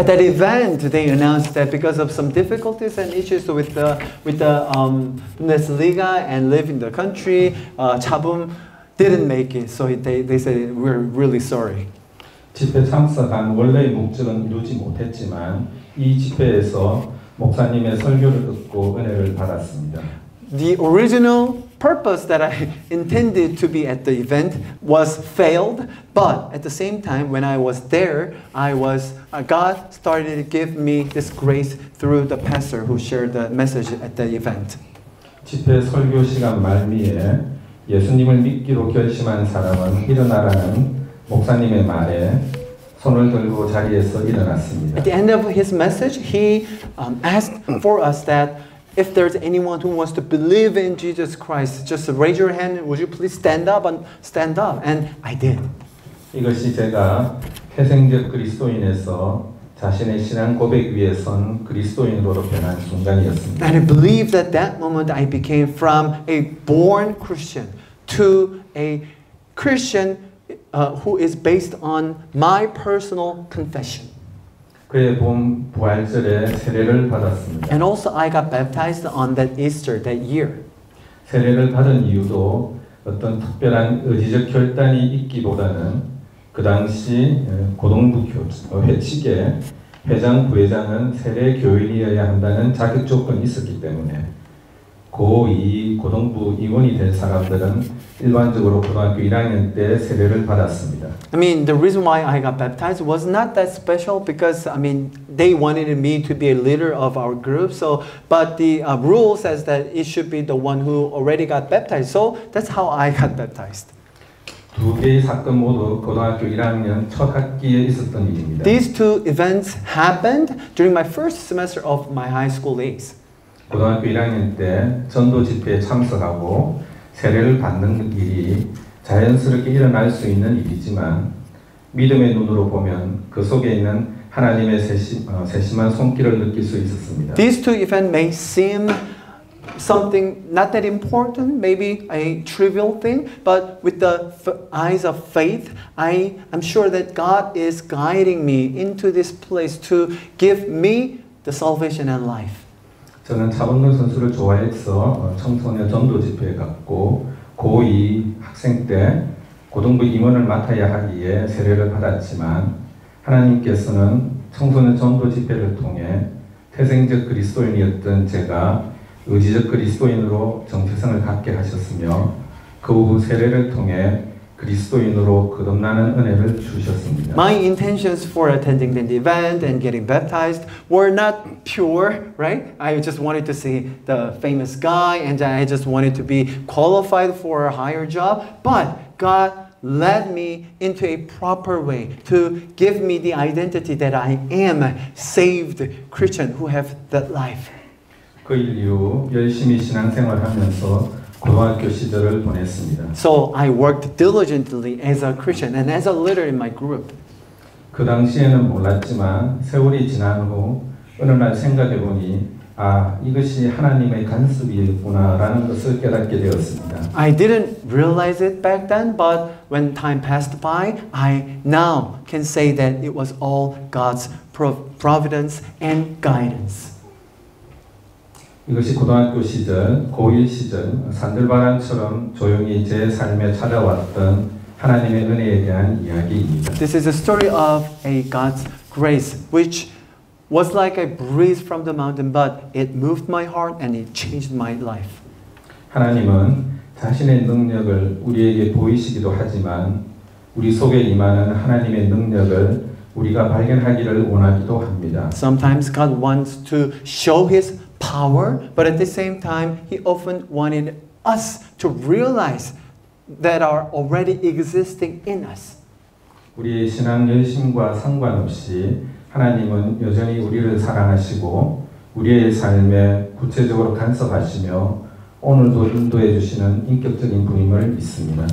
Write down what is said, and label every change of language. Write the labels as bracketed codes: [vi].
[en] At that event, they announced that because of some difficulties and issues with the Bundesliga and live in the country, Cha Boom didn't make it. So they said we're really sorry. [ko] 집회 참석한 원래의 목적은 이루지 못했지만 이 집회에서 목사님의 설교를 듣고 은혜를 받았습니다. [en] The original purpose that I intended to be at the event was failed, but at the same time, when I was there, God started to give me this grace through the pastor who shared the message at the event. [ko] 집회 설교 시간 말미에 예수님을 믿기로 결심한 사람은 일어나라는 목사님의 말에 손을 들고 자리에서 일어났습니다. [en] At the end of his message, he asked for us that if there's anyone who wants to believe in Jesus Christ, just raise your hand. Would you please stand up? And I did. [ko] 이것이 제가 태생적 그리스도인에서 자신의 신앙 고백 위에 선 그리스도인으로 변한 순간이었습니다. [en] And I believe that that moment I became from a born Christian to a Christian who is based on my personal confession. [ko] 그의 봄 부활절에 세례를 받았습니다. [en] And also I got baptized on that Easter that year. [ko] 세례를 받은 이유도 어떤 특별한 의지적 결단이 있기보다는 그 당시 고등부 회칙에 회장, 부회장은 세례 교인이어야 한다는 자격 조건이 있었기 때문에 고2, 고등부 임원이 된 사람들은 일반적으로 고등학교 1학년 때 세례를 받았습니다. [en] I mean, the reason why I got baptized was not that special because, I mean, they wanted me to be a leader of our group. So, but the rule says that it should be the one who already got baptized. So that's how I got baptized. [ko] 두 개의 사건 모두 고등학교 1학년 첫 학기에 있었던 일입니다. [en] These two events happened during my first semester of my high school days. [ko] 고등학교 1학년 때 전도 집회에 참석하고 세례를 받는 일이 자연스럽게 일어날 수 있는 일이지만 믿음의 눈으로 보면 그 속에 있는 하나님의 세심한 손길을 느낄 수 있었습니다. [en] These two events may seem something not that important, maybe a trivial thing, but with the eyes of faith, I'm sure that God is guiding me into this place to give me the salvation and life. [ko] 저는 차범근 선수를 좋아해서 청소년 전도 집회에 갔고 고2 학생 때 고등부 임원을 맡아야 하기에 세례를 받았지만 하나님께서는 청소년 전도 집회를 통해 태생적 그리스도인이었던 제가 의지적 그리스도인으로 정체성을 갖게 하셨으며 그 후 세례를 통해 그리스도인으로 거듭나는 은혜를 주셨습니다. [en] My intentions for attending the event and getting baptized were not pure, right? I just wanted to see the famous guy and I just wanted to be qualified for a higher job, but God led me into a proper way to give me the identity that I am a saved Christian who have that life. [ko] 그 일 이후 열심히 신앙생활하면서 고등학교 시절을 보냈습니다. [en] So I worked diligently as a Christian and as a leader in my group. [ko] 그 당시에는 몰랐지만 세월이 지난 후 어느 날 생각해 보니 이것이 하나님의 간섭이었구나라는 것을 깨닫게 되었습니다. [en] I didn't realize it back then, but when time passed by, I now can say that it was all God's providence and guidance. [ko] 이것이 고등학교 시절, 고1 시절 산들바람처럼 조용히 제 삶에 찾아왔던 하나님의 은혜에 대한 이야기입니다. [en] This is a story of a God's grace, which was like a breeze from the mountain, but it moved my heart and it changed my life. [ko] 하나님은 자신의 능력을 우리에게 보이시기도 하지만 우리 속에 임하는 하나님의 능력을 우리가 발견하기를 원하기도 합니다. [en] Sometimes God wants to show His power, but at the same time, He often wanted us to realize that are already existing in us. [ko] 우리의 신앙 열심과 상관없이 하나님은 여전히 우리를 사랑하시고 우리의 삶에 구체적으로 간섭하시며 오늘도 인도해 주시는 인격적인 분임을 믿습니다.